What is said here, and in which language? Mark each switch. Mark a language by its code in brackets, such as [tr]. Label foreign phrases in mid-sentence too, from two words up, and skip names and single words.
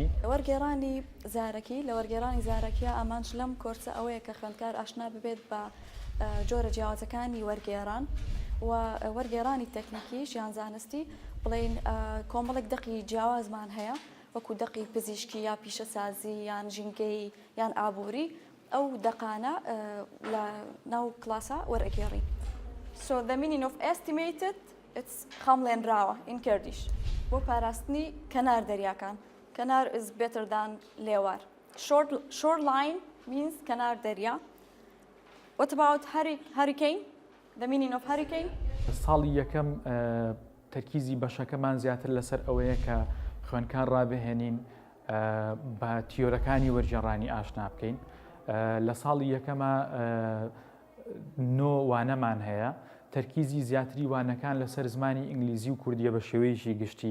[ckb] وەرگێڕانی زارەکی لە وەرگێڕانی زارەکیە ئامانج لەم کۆرسە ئەوەیە کە خوێندکار ئاشنا ببێت بە جۆرە جیاوازەکانی وەرگێڕان و وەرگێڕانی تەکنیکیش یان زانستی بڵێن کۆمەڵێک دەقی جیاوازمان هەیە وەکو دەقی پزیشکی یا پیشەسازی یان ژینگەی یان ئابووری ئەو دەقانە لە ناو کلاسە وەرئەگێڕین. [en] So the meaning of estimated it's خەمڵێنراوە in Kurdish [ckb] بۆ پاراستنی کەنار دەریاکان. [en] کەنار is better than لێوار. Shoreline means [ckb] کەنار دەریا. [en] What about hurricane? The meaning of hurricane? [ckb] ساڵی یەکەم تەرکیزی بەشەکەمان زیاتر لەسەر ئەوەیە کە خوێندکار ڕابهێنین بە تیۆرەکانی وەرگێڕانی ئاشنا بکەین. لە ساڵی یەکەمە 9 وانەمان هەیە. تەرکیزی زیاتری وانەکان لەسەر زمانی ئینگلیزی و کوردیە بە شێوەیەکی گشتی.